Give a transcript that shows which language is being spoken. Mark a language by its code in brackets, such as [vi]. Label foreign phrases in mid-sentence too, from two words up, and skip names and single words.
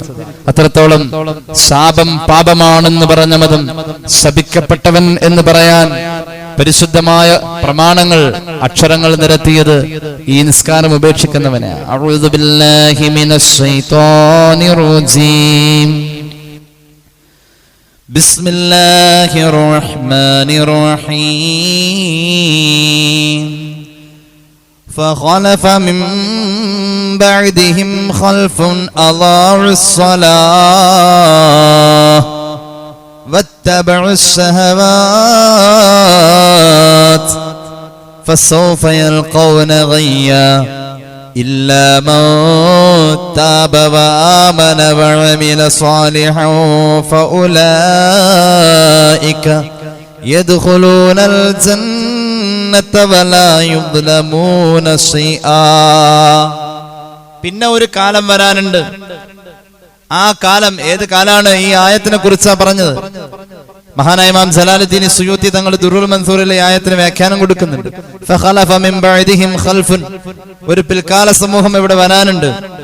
[ml] അത്രത്തോളം ശാപം പാപമാണെന്ന് പറഞ്ഞ മതം ശപിക്കപ്പെട്ടവൻ എന്ന് പറയാൻ പരിശുദ്ധമായ പ്രമാണങ്ങൾ, അക്ഷരങ്ങൾ നിരത്തിയത് ഈ നിസ്കാരം ഉപേക്ഷിക്കുന്നവനെ. [ar] أعوذ بالله من الشيطان الرجيم. بسم الله الرحمن الرحيم. فخلف من بعدهم خلف أضاعوا الصلاة واتبعوا الشهوات فسوف يلقون غيا إلا من تاب وآمن وعمل صالحا فأولئك يدخلون الجنة ولا يظلمون شيئا. [ml] പിന്നെ ഒരു കാലം വരാനുണ്ട്. ആ കാലം ഏത് കാലാണ്? ഈ ആയത്തിനെ കുറിച്ചാ പറഞ്ഞത്. മഹാനായ ഇമാം ജലാലുദ്ദീൻ സുയൂത്തി തങ്ങൾ ദുറുൽ മൻസൂറിലെ ആയത്തിന് വ്യാഖ്യാനം കൊടുക്കുന്നുണ്ട്. [ar] فخلف من بعدهم خلف, [ml] ഒരു പിൽക്കാല സമൂഹം ഇവിടെ വരാനുണ്ട്.